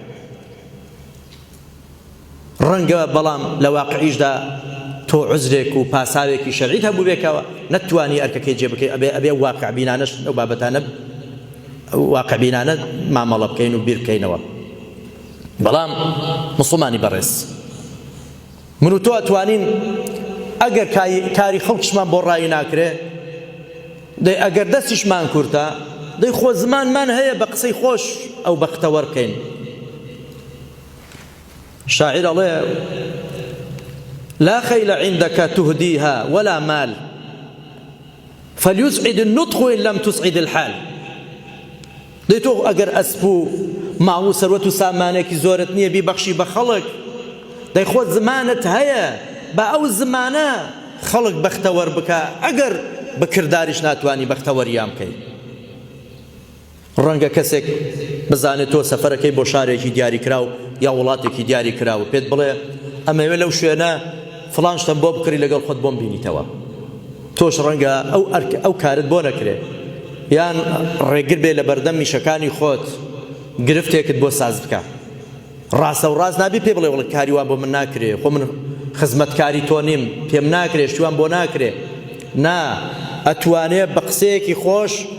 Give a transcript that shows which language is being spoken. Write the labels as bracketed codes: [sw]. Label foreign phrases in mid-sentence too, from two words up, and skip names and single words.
[ckb] ڕەنگە بەڵام لە واقعیشدا تۆ عزرێک و پاساوێکی شەرعیت هەبوو بێکەوە نەتوانی ئەرکەکەی جێبکەی ئەبێ واقع بینانەش ئەو بابەتانە واقع بینانە مامەڵە بکەین و بیر بکەینەوە بەڵام موسڵمانی بەڕێز من و تۆ ئەتوانین ئەگەر کاری خەڵکیشمان بۆ ڕای ناکرێ دەی ئەگەر دەستیشمان کورتە دەی خۆ زمانمان هەیە بە قسەی خۆش ئەو بەختەوەر بکەین شاعر ئەڵێ [ar] لا خيل عندك تهديها ولا مال فليسعد النطق إن لم تسعد الحال [ckb] دەیتۆ ئەگەر ئەسپ و ماڵ و سەروەت و سامانێکی زۆرت نییە بیبەخشی بە خەڵک دەی خۆت زمانت هەیە بە ئەو زمانە خەڵک بەختەوەر بکە ئەگەر بە کرداریش ناتوانی بەختەوەریان بکەی ڕەنگە کەسێک بزانێت تۆ سەفەرەکەی بۆ شارێکی دیاری کراو یا وڵاتێکی دیاری کراوە پێت بڵێ ئەمەوێ لەو شوێنە فڵان شتم بۆ بکڕی لەگەڵ خۆت بۆم بینیتەوە تۆش ڕەنگە ئەو کارت بۆ نەکرێ یان ڕێگر بێ لە بەردەم میشەکانی خۆت گرفتێکت بۆ ساز بکە ڕاستە و ڕاست نابی پێ بڵێ وڵ کاری وان بۆ من ناکرێ خۆ من خزمەتکاری تۆ نیم پێم ناکرێ شتوان بۆ ناکرێ نا ئەتوانێ بە قسەیەکی خۆش